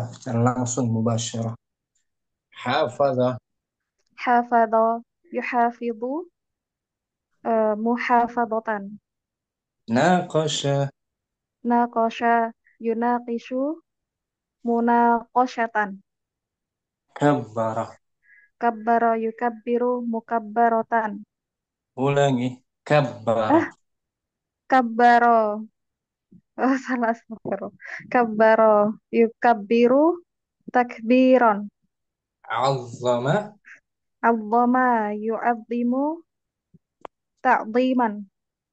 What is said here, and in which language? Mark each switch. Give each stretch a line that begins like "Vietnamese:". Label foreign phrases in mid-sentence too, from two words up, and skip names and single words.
Indonesian: Secara langsung mubasyarah.
Arabic: Hafadha. حافظ يحافظ محافظة. Naqasha. ناقش يناقش مناقشة. Kabbara. كابر يكابر مكابرة.
Indonesian: Ulangi. Kabbara.
Arabic: Kabbaro.
Indonesian: Oh, salah
Arabic: astagfirullah. كبر يكبر تكبيرا. Azzama. عظم يعظم تعظيما.